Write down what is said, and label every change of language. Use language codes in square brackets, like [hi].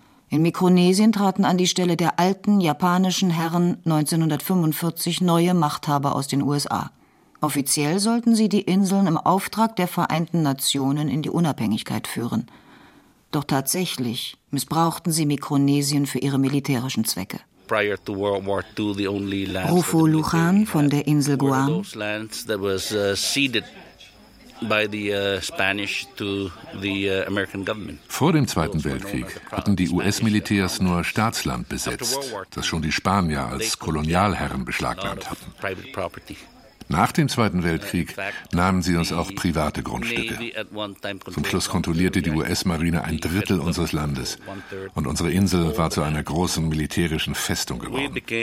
[de] In Mikronesien traten an die Stelle der alten japanischen Herren 1945 neue Machthaber aus den USA. Offiziell sollten sie die Inseln im Auftrag der Vereinten Nationen in die Unabhängigkeit führen. Doch tatsächlich missbrauchten sie Mikronesien für ihre militärischen Zwecke. [en] Prior to World War II, the only lands [de] Rufo Luján von der Insel Guam. [en] Those lands that was ceded by the Spanish to the American government. [de] Vor dem Zweiten Weltkrieg hatten die US-Militärs nur Staatsland besetzt, das schon die Spanier als Kolonialherren beschlagnahmt hatten. Nach dem Zweiten Weltkrieg nahmen sie uns auch private Grundstücke. Zum Schluss kontrollierte die US-Marine ein Drittel unseres Landes und unsere Insel war zu einer großen militärischen Festung geworden.